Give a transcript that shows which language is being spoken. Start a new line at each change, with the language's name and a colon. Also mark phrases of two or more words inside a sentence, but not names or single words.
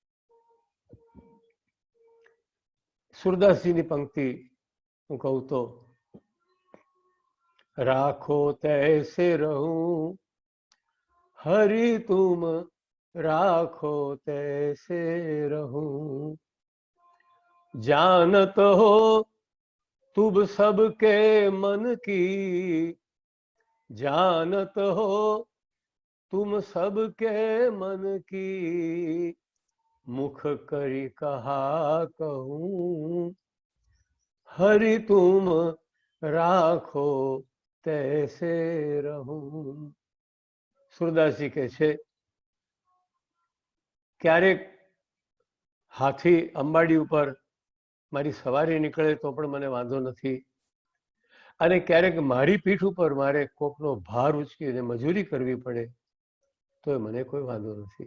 Gujarati: સુરદાસજીની પંક્તિ હું કહું તો,
Braj: राखो तैसे रहूँ हरि तुम राखो तैसे रहूँ, जानत हो तुम सबके मन की, जानत हो तुम सबके मन की, मुख करी कहा कहूँ हरि तुम राखो तैसे रहूँ.
Gujarati: સુરદાસજી કહે છે ક્યારેક હાથી અંબાડી ઉપર મારી સવારી નીકળે તો પણ મને વાંધો નથી, અને ક્યારેક મારી પીઠ ઉપર મારે કોકનો ભાર ઉચકીને મજૂરી કરવી પડે તો મને કોઈ વાંધો નથી.